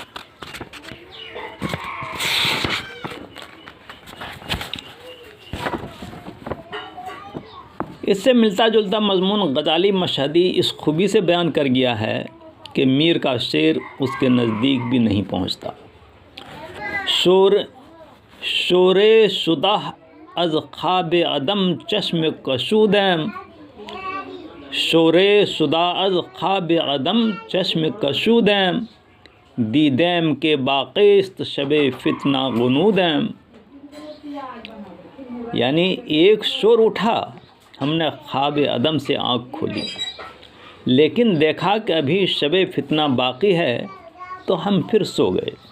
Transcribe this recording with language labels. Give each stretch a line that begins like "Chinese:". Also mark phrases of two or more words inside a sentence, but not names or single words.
Urdu: اس سے ملتا جلتا مضمون غزالی مشہدی اس خوبی سے بیان کر گیا ہے کہ میر کا شعر اس کے نزدیک بھی نہیں پہنچتا۔
Persian: شورے شدہ از خواب عدم چشم کشودیم، شورے شدہ از خواب عدم چشم کشودیم، دیدیم کے باقیست شب فتنہ غنودیم۔
Urdu: یعنی ایک شور اٹھا، ہم نے خواب عدم سے آنکھ کھولی، لیکن دیکھا کہ ابھی شب فتنہ باقی ہے تو ہم پھر سو گئے۔